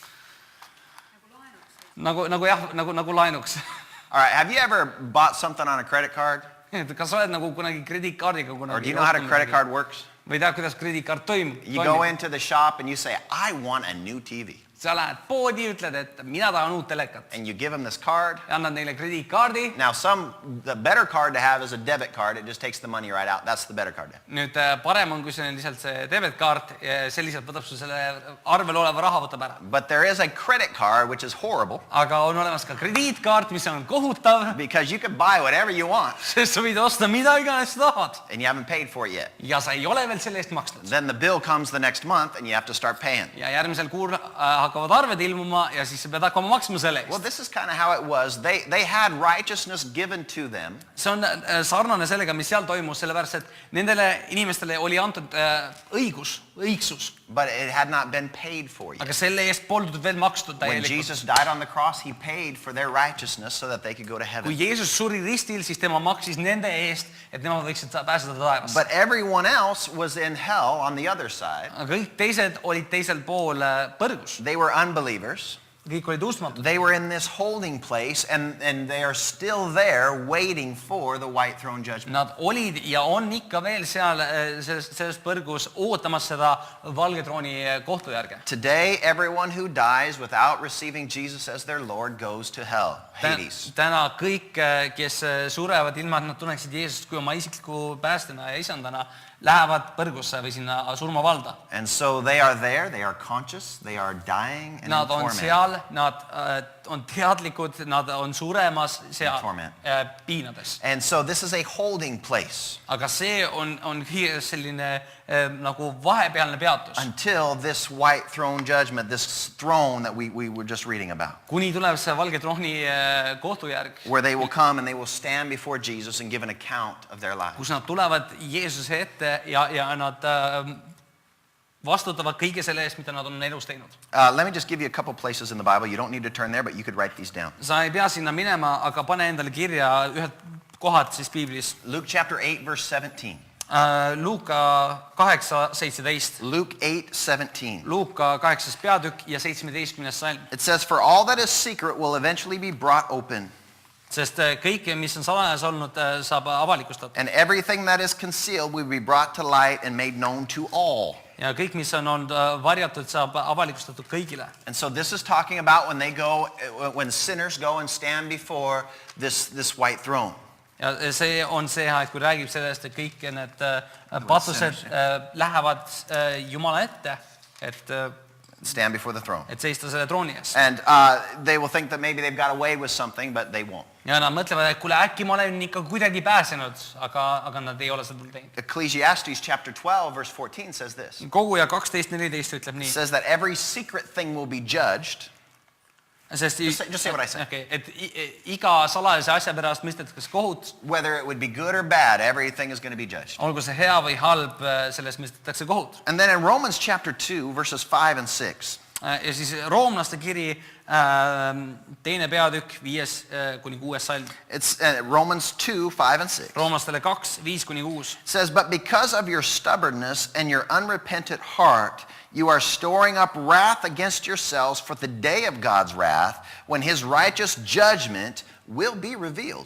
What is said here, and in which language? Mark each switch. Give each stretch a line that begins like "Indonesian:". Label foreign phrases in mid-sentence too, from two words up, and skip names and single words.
Estonian: Nagu laenuks.
English: All right, have you ever bought something on a credit card?
Estonian: Kas sa oled nagu kunagi krediitkaardiga
English: Or do you know how a credit card works?
Estonian: Või tead, kuidas krediitkaart toimub?
English: You go into the shop and you say, I want a new TV.
Estonian: Sa lähed poodi, ütled, et mina tahan uut telekat.
English: And you give them this card.
Estonian: Ja annad neile krediitkaardi.
English: Now the better card to have is a debit card. It just takes the money right out. That's the better card to have.
Estonian: Nüüd parem on, kui see on lihtsalt see debetkaart, see lihtsalt võtab su selle arvel oleva raha võtab ära.
English: But there is a credit card, which is horrible.
Estonian: Aga on olemas ka krediitkaart, mis on kohutav.
English: Because you can buy whatever you want.
Estonian: Sest sa võid osta mida iganes tahad.
English: And you haven't paid for it yet.
Estonian: Ja sa ei ole veel selle eest maksnud.
English: Then the bill comes the next month and you have to start paying.
Estonian: Ja järgmisel kuul hakkavad arved ilmuma ja siis sa pead hakkama maksma selle
English: Well,
Estonian: eest.
English: this is kind of how it was. They had righteousness given to them,
Estonian: See on sarnane sellega, mis seal toimus, sellepärast et nendele inimestele oli antud õigsus,
English: but it had not been paid for yet.
Estonian: aga selle eest poldud veel makstud
English: When
Estonian: täielikult.
English: Jesus died on the cross, he paid for their righteousness so that they could go to
Estonian: Kui
English: heaven.
Estonian: Jeesus suri ristil, siis tema maksis nende eest, et nemad võiksid pääseda taevasse.
English: But everyone else was in hell on the other side.
Estonian: Aga kõik teised olid teisel pool põrgus.
English: They were unbelievers.
Estonian: Kõik olid uskmatud.
English: They were in this holding place, and they are still there waiting for the white throne judgment.
Estonian: Nad olid ja on ikka veel seal selles põrgus ootamas seda valge trooni kohtujärge.
English: Today, everyone who dies without receiving Jesus as their Lord goes to hell, Hades.
Estonian: Täna kõik, kes surevad ilma, et nad tunneksid Jeesust kui oma isikliku päästjana ja isandana, lähevad põrgusse või sinna surmavalda.
English: And so they are there, they are conscious, they are dying and in
Estonian: Nad on
English: torment.
Estonian: seal, nad on teadlikud, nad on suremas seal
English: Torment.
Estonian: piinades.
English: And so this is a holding place
Estonian: Aga see on selline nagu vahepealne peatus.
English: until this white throne judgment, this throne that we were just reading about,
Estonian: Kuni tuleb see valge trooni kohtujärg,
English: where they will come and they will stand before Jesus and give an account of their lives.
Estonian: kus nad tulevad Jeesuse ette ja nad vastutavad kõige selle eest, mida nad on elus teinud.
English: Let me just give you a couple places in the Bible. You don't need to turn there, but you could write these down.
Estonian: Sa ei pea sinna minema, aga pane endale kirja ühed kohad siis piiblis.
English: Luke chapter 8, verse 17.
Estonian: Luuka 8:17.
English: Luke 8:17.
Estonian: Luuka 8. peatükk ja 17. salm.
English: It says, "For all that is secret will eventually be brought open,
Estonian: Sest kõik, mis on salajas olnud, saab avalikustatud.
English: and everything that is concealed will be brought to light and made known to all."
Estonian: Ja kõik, mis on olnud varjatud, saab avalikustatud kõigile.
English: And so this is talking about when sinners go and stand before this white throne.
Estonian: Ja see on see aeg, kui räägib sellest, et kõik need patused lähevad Jumala ette,
English: Stand before the throne.
Estonian: et seista selle trooni ees.
English: And they will think that maybe they've got away with something, but they won't.
Estonian: Ja nad mõtlevad, et kuule, äkki ma olen ikka kuidagi pääsenud, aga nad ei ole seda teinud.
English: Ecclesiastes chapter 12, verse 14 says this.
Estonian: Koguja 12:14 ütleb
English: It
Estonian: nii.
English: says that every secret thing will be judged.
Estonian: Sest
English: Just say what I say.
Estonian: Okay, et iga salajase asja pärast mõistetakse kohut,
English: Whether it would be good or bad, everything is going to be judged.
Estonian: olgu see hea või halb, sellest mõistetakse kohut.
English: And then in Romans chapter 2, verses 5 and 6,
Estonian: Ja siis roomlaste kiri, teine peatükk, 5-6 salm.
English: it's Romans 2, 5 and 6.
Estonian: Roomlastele 2, 5-6.
English: It says, "But because of your stubbornness and your unrepentant heart, you are storing up wrath against yourselves for the day of God's wrath, when his righteous judgment will be revealed."